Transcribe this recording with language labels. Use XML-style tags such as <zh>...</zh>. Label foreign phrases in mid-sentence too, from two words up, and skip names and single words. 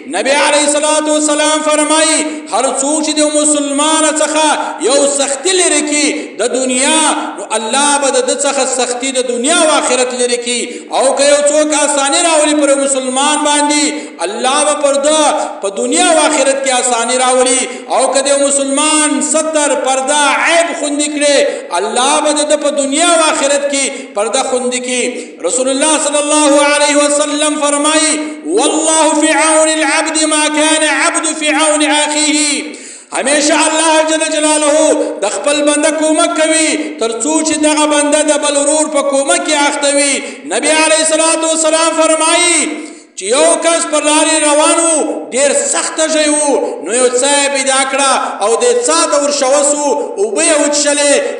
<ps>نبی</ps> <ar>علیہ السلام</ar> <ps>فرمایي هر څوک چې د مسلمان څخه یو سختی لري کی د دنیا نو الله به د څخه سختی د دنیا او آخرت لري کی، او که یو څوک آسانی راولي پر مسلمان باندې الله به پرده په دنیا او آخرت کې آسانی راولي، او که د مسلمان ستر پرده عیب خوندې کړي الله به د په دنیا و آخرت کی پردہ خوند کی.</ps> <ar>رسول اللہ صلی اللہ علیہ وسلم فرمائی واللہ فی عون العبد ما کان عبد فی عون آخیہ.</ar> <ps>ہمیشہ اللہ</ps> <ar>جل جلالہ</ar> <ps>د خپل بنده کومک کوي ترڅو چې دغه بنده د بل ورور په کومک کې اخته وي. نبی</ps> <ar>علیہ السلام</ar> <ps>فرمایي چې یو کس پر لارې روانو ډېر سخته ژی و نو یو څا یې پیدا کړه او د څا ته ورشوه سو اوبه یې وچښلې.</ps>